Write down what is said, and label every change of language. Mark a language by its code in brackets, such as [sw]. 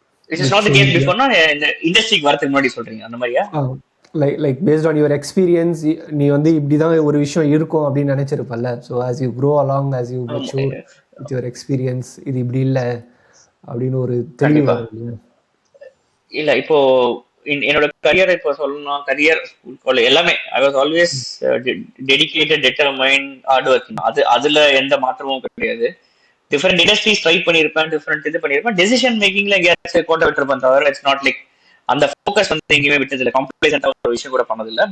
[en] Which is not the case before, [ta] இந்த இண்டஸ்ட்ரிக்கு வரதுக்கு முன்னாடி சொல்றீங்க அந்த மாதிரியா? [en] like based on your experience, [ta] நீ வந்து இப்படிதான் ஒரு விஷயம் இருக்கும் அப்படின்னு நினைச்சிருப்பல்ல. [en] so as you grow along, as you mature with your experience, [ta] இது இப்படி இல்லை அப்படின்னு ஒரு தெளிவு. இல்ல இப்போ என்னோட கரியர் இப்போ சொல்லணும், கரியர் எல்லாமே [en] I was always dedicated, determined, hard working. [ta] அதுல எந்த மாற்றமும் கிடையாது. டிஃபரெண்ட் இண்டஸ்ட்ரீஸ் ட்ரை பண்ணியிருப்பேன், டிஃபரெண்ட் இது பண்ணியிருப்பேன். டெசிஷன் மேக்கிங்ல எங்கேயாச்சும் கோட்டை விட்டுருப்பேன் தவிர [en] it's not like [ta] அந்த ஃபோக்கஸ் வந்து எங்கேயுமே விட்டது இல்லை, கம்ப்ளீட்டா ஒரு விஷயம் கூட பண்ணதில்லை.